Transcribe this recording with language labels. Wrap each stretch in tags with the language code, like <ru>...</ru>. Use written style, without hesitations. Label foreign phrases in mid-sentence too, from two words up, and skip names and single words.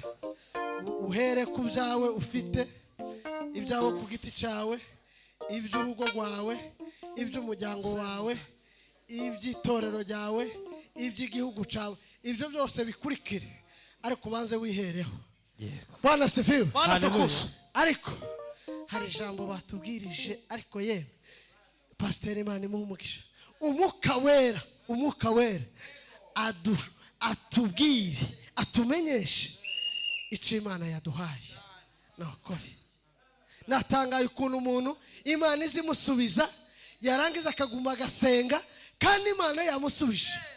<rw>Uhere ku byawe ufite, ibyawe ku giti cyawe, iby'urugo rwawe, iby'umuryango wawe, iby'itorero ryawe, iby'igihugu cyawe, ibyo byose bikurikire, ariko ubanze wihereho.</rw> <sw>Bwana asifiwe. Bwana tukufu.</sw> <rw>Ariko hari ijambo batubwirije, ariko yemwe Pasiteri Imana imuhe umugisha, umwuka wera atubwire, atumenyeshe icyo Imana yaduhaye. Nakore natangaye ukuntu umuntu Imana izimusubiza yarangiza akaguma agasenga kandi Imana yamusubije.</rw>